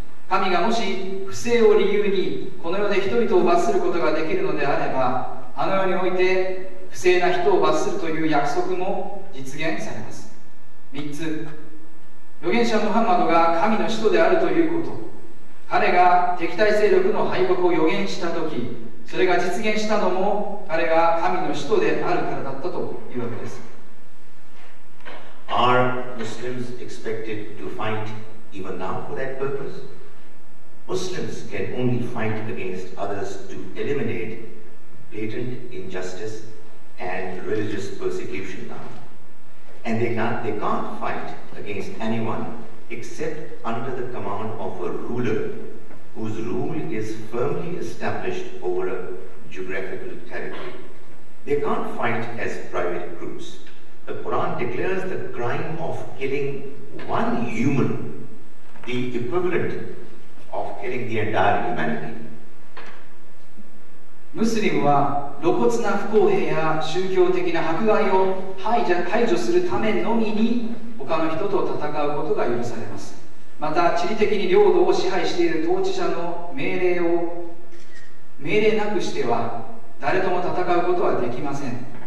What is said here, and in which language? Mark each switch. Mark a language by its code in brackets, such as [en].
[ja] 神がもし不正を理由にこの世で人々を罰することができるのであれば、あの世において不正な人を罰するという約束も実現されます。 3つ、預言者ムハンマドが神の使徒であるということ。彼が敵対勢力の敗北を予言したとき、それが実現したのも彼が神の使徒であるからだったというわけです。 [en] Are Muslims expected to fight even now for that purpose? Muslims can only fight against others to eliminate blatant injustice and religious persecution now. And they can't fight against anyone except under the command of a ruler whose rule is firmly established over a geographical territory. They can't fight as private groups. The Quran declares the crime of killing one human the equivalent of killing the entire humanity. [ja] ムスリムは露骨な不公平や宗教的な迫害を排除するためのみに他の人と戦うことが許されます。また地理的に領土を支配している統治者の命令なくしては誰とも戦うことはできません。